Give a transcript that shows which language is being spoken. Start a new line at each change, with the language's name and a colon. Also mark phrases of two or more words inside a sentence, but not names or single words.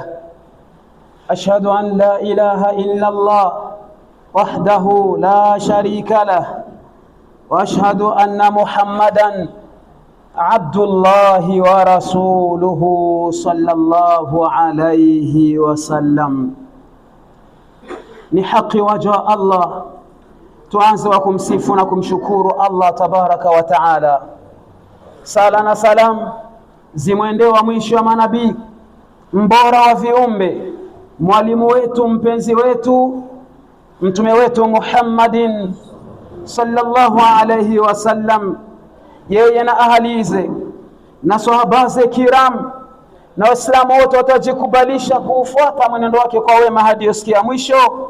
Arabic: أشهد أن لا إله إلا الله وحده لا شريك له، وأشهد أن محمدًا عبد الله ورسوله صلى الله عليه وسلم.
Swahili: Ni haki waja Allah tuanze wa kumsifu na kumshukuru Allah
Arabic: تبارك وتعالى.
Swahili: Sala na salam zimwendee wa mwisho wa manabii, mbora wa viumbe, mwalimu wetu, mpenzi wetu, mtume wetu Muhammadin
Arabic: صلى الله عليه وسلم,
Swahili: yeye na ahalize na sahabaze kiram na waislamu wote watajikubalisha kufuata mwenendo wake kwa wema hadi yasikia mwisho.